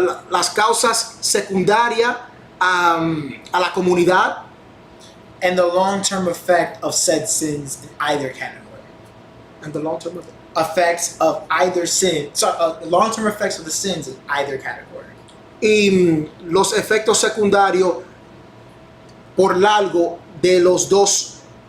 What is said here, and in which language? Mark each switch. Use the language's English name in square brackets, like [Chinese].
[Spanish] las causas secundarias a la comunidad, [English] and the long-term effect of said sins in either category. and the long term Effects of either sin, long-term effects of the sins in either category. [Spanish] y los efectos secundarios por largo de los dos